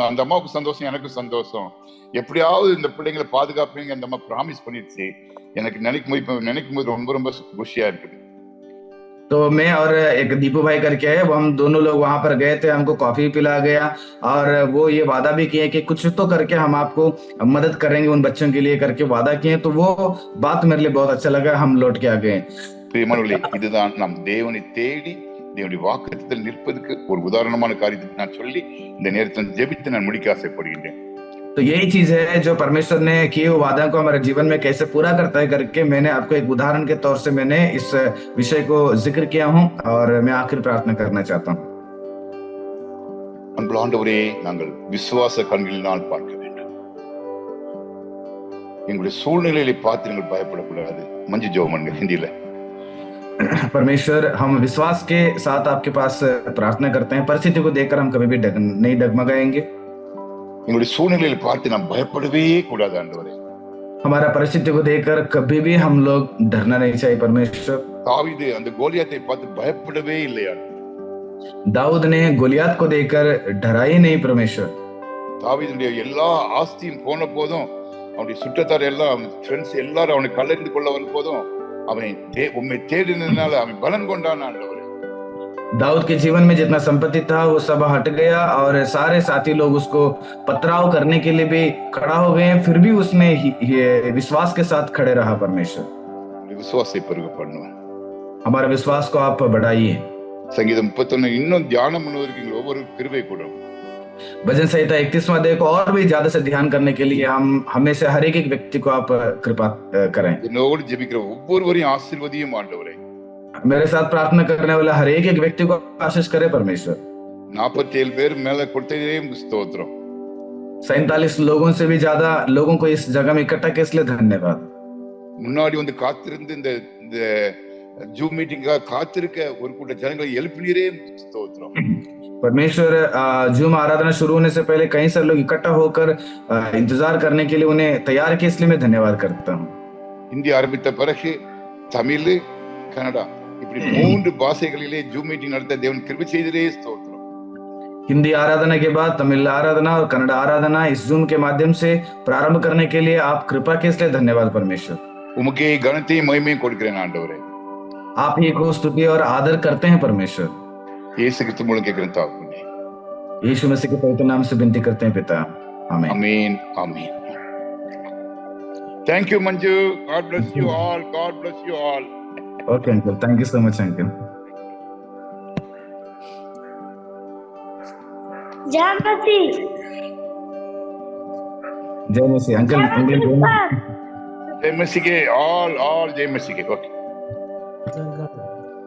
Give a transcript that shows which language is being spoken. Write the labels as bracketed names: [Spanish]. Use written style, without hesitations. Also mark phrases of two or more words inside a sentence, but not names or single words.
[Tamil] அந்த அம்மாவுக்கு சந்தோஷம், எனக்கு சந்தோஷம். எப்படியாவது இந்த பிள்ளைங்களை பாதுகாப்பீங்க அந்த அம்மா ப்ராமிஸ் பண்ணிடுச்சு. எனக்கு நினைக்கும் போது ரொம்ப ரொம்ப குஷியா இருக்குது. [Hindi] तो मैं और एक दीपू भाई करके है, वो हम दोनों लोग वहां पर गए थे। हमको कॉफी पिला गया और वो ये वादा भी किए कि कुछ तो करके हम आपको मदद करेंगे उन बच्चों के लिए करके वादा किए। तो वो बात मेरे लिए बहुत अच्छा लगा। हम लौट के आ गए। [Tamil] பிரியமானவர்களே, இதுதான் நாம் தேவனை தேடி தேவனுடைய வாக்குத்தத்தத்தில் நிற்பதற்கு ஒரு உதாரணமான காரியத்தை நான் சொல்லி இந்த நேரத்தில் ஜெபித்து நான் முடிக்க ஆசைப்படுகின்றேன். [Hindi] तो यही चीज है जो परमेश्वर ने किए हुए वादा को हमारे जीवन में कैसे पूरा करता है करके मैंने आपको एक उदाहरण के तौर से मैंने इस विषय को जिक्र किया हूं और मैं आखिर प्रार्थना करना चाहता हूं। [Tamil] அன்புள்ள ஆண்டவரே, நாங்கள் விசுவாச கண்களினால் பார்க்க வேண்டும். எங்களுடைய சூழ்நிலையை பார்த்து நீங்கள் பயப்படக்கூடாது. மஞ்சு ஜெபம் பண்ணுங்க ஹிந்தியில. [Hindi] परमेश्वर, हम विश्वास के साथ आपके पास प्रार्थना करते हैं। परिस्थिति को देखकर हम कभी भी नहीं डगमगाएंगे। [Tamil] எங்களுடைய சூழ்நிலையை பார்த்து நாம் பயப்படவே கூடாது ஆண்டவரே. [Hindi] हमारा परिस्थिति को देखकर कभी भी हम लोग डरना नहीं चाहिए परमेश्वर। [Tamil] தாவீது அந்த கோலியாத்தை பார்த்து பயப்படவே இல்லையா? [Hindi] दाऊद ने गोलियात को देखकर डरा ही नहीं परमेश्वर। [Tamil] தாவீதுடைய எல்லா ஆஸ்தியும் போன போதும், அவனுடைய சுற்றத்தார் எல்லாம், ஃப்ரெண்ட்ஸ் எல்லாரும் அவனை கல்லறிந்து கொள்ள வந்த போதும் அவன் உம்மை தேடினதுனால அவன் பலன் கொண்டான் ஆண்டவரே. [Hindi] दाऊद के जीवन में जितना संपत्ति था वो सब हट गया और सारे साथी लोग उसको पथराव करने के लिए भी खड़ा हो गए, फिर भी उसमें विश्वास के साथ खड़े रहा परमेश्वर। [Tamil] விசுவாசத்தை பெருக பண்ணுவோம். [Hindi] हमारे विश्वास को आप बढ़ाइए। [Tamil] சங்கீதம் 31 இன்னும் தியானம் பண்ணுவதற்கு ஒவ்வொரு கிருபை கொடும். [Hindi] भजन संहिता 31वां अध्याय को और भी ज्यादा से ध्यान करने के लिए हम हमें से हर एक व्यक्ति को आप कृपा करें। [Tamil] என்னோடு ஜெபிக்கிற ஒவ்வொருவரையும் ஆசீர்வதியும் ஆண்டவரே. [Hindi] मेरे साथ प्रार्थना करने वाला हर एक व्यक्ति को आशीष करे परमेश्वर। [Tamil] 47 பேர் மேல கொடுத்ததே ஸ்தோத்திரம். [Hindi] 47 लोगों से भी ज्यादा लोगों को इस जगह में इकट्ठा किए इसलिए धन्यवाद। [Tamil] முன்னாடி வந்து காத்திருந்து இந்த ஜூம் மீட்டிங்காக காத்திருக்க ஒரு கூட்ட ஜனங்களை எழுப்பினீரே ஸ்தோத்திரம். [Hindi] परमेश्वर, जूम आराधना शुरू होने से पहले कई सारे लोग इकट्ठा होकर इंतजार करने के लिए उन्हें तैयार किया, इसलिए मैं धन्यवाद करता हूँ। [Tamil] हिंदी ஆரம்பித்த பிறகு தமிழ், கன்னடா இப்படி 3 பாஷைகளிலே ஜூம் மீட்டிங் நடத்த தேவன் கிருபை செய்ததே ஸ்தோத்திரம். [Hindi] हिंदी आराधना के बाद तमिल आराधना और कन्नड़ आराधना इस जूम के माध्यम से प्रारंभ करने के लिए आप कृपा के इसलिए धन्यवाद परमेश्वर। [Tamil] உமக்கே கனத்தையும் மகிமையும் கொடுக்கிறேன் ஆண்டவரே. [Hindi] आप ही को स्तुति और आदर करते हैं परमेश्वर। [Tamil] இயேசு கிறிஸ்து மூலம் கேட்கிறேன் தாக்குனே. [Hindi] यीशु मसीह के पवित्र नाम से विनती करते हैं पिता, आमीन। आमीन आमीन। [English] thank you [Hindi] मंजू, [English] God bless you all, God bless you all. OK uncle, thank you so much uncle. [Hindi] जय मसीह। जय मसीह अंकल। जय मसीह के ऑल जय मसीह के। ओके।